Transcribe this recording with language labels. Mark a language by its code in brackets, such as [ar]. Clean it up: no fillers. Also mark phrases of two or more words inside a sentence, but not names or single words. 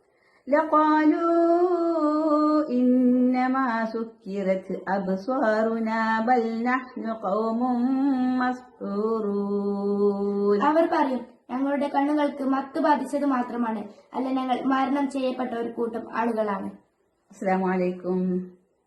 [ar] لقالوا إنما سكرت أبصارنا بل نحن قوم مسحورون. [ml] അവർ പറയും, ഞങ്ങളുടെ കണ്ണുകൾക്ക് മത്ത് ബാധിച്ചത് മാത്രമാണ്, അല്ല ഞങ്ങൾ മരണം ചെയ്യപ്പെട്ട ഒരു കൂട്ടം ആളുകളാണ്. [ar] السلام عليكم.